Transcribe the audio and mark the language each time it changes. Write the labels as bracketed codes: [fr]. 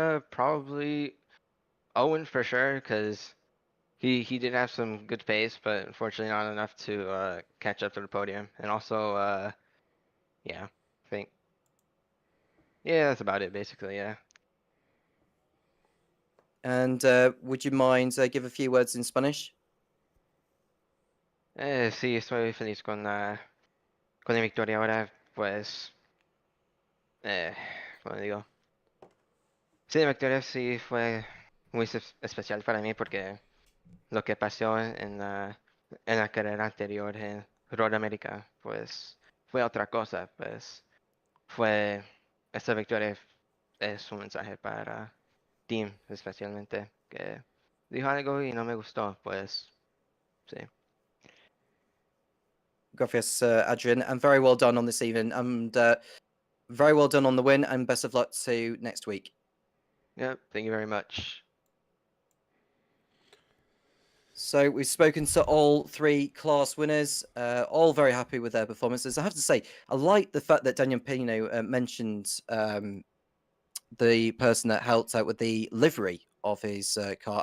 [en] Probably Owen for sure, because he did have some good pace, but unfortunately not enough to catch up to the podium. And also, yeah, I think, yeah, that's about it basically. Yeah. And would you mind give a few words in Spanish? [es] Sí, estoy feliz con la victoria ahora, pues, ¿cómo digo? Sí, la victoria sí fue muy especial para mí porque lo que pasó en la carrera anterior en Road America, pues fue otra cosa, pues fue, esta victoria es un mensaje para Team especialmente, que dijo algo y no me gustó, pues sí. [en] Gracias, Adrian, and very well done on this evening, and very well done on the win, and best of luck to next week. Yep, thank you very much. So we've spoken to all three class winners, all very happy with their performances. I have to say, I like the fact that Daniel Pino mentioned the person that helped out with the livery of his car.